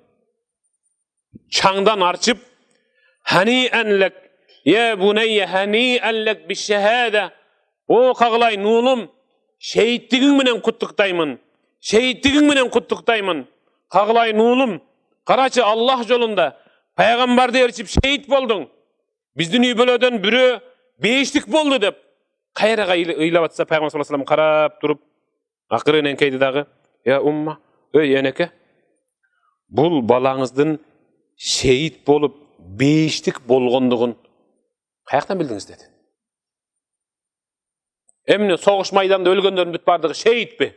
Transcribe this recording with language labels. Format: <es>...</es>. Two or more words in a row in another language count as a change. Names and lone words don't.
<ky>чаңдан арчып,</ky> <ar>"هنيئا لك يا بني هنيئا لك بالشهادة",</ar> <ky>о кагылайын уулум, шейиттигиң менен куттуктаймын. Шейиттигиң менен куттуктаймын. Кагылайын уулум, карачы Аллах жолунда пайгамбарды ээрчип шейит болдуң. Биздин үй бөлөдөн бирөө бештик болду деп кайрага ыйлап атса, пайгамбар</ky> <ar>صلى الله عليه وسلم</ar> <ky>карап туруп, акырын эңкейди дагы,</ky> <ar>"يا أمه,</ar> <ky>өй энеке, бул балаңыздын шейит болуп бештик болгондугун каяктан билдиңиз?" деди. Эмне согуш майданда өлгөндөрдүн бүт бардыгы шейитпи?</ky>